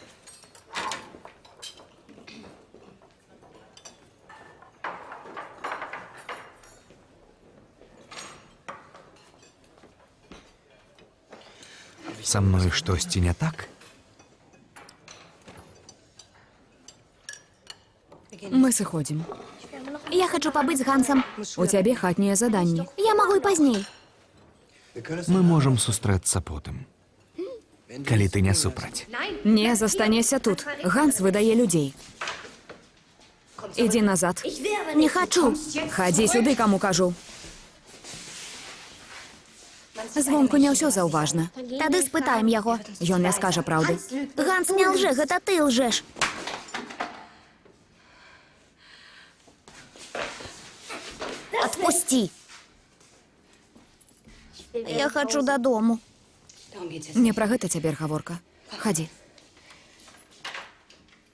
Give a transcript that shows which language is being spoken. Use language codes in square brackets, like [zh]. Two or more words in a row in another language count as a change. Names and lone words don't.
[be] Са мной штосьці не так? Мы сыходзім. [ru] Я хочу побыть с Гансом. [be] У цябе хатнія заданні. [ru] Я могу и поздней. [be] Мы можам сустрэцца потым. Калі ты не супраць. Не, застанешся тут. Ганс выдае людзей. Ідзі назад. Не хочу. Хадзі сюды, каму кажу. Звонку не ўсё заўважна. Тады спытаем яго. Ён не скажа праўды. Ганс не лжэ, гэта ты лжэш. Отпусти. [uk] Я хочу додому. [be] Не пра гэта цяпер гаворка. Хадзі.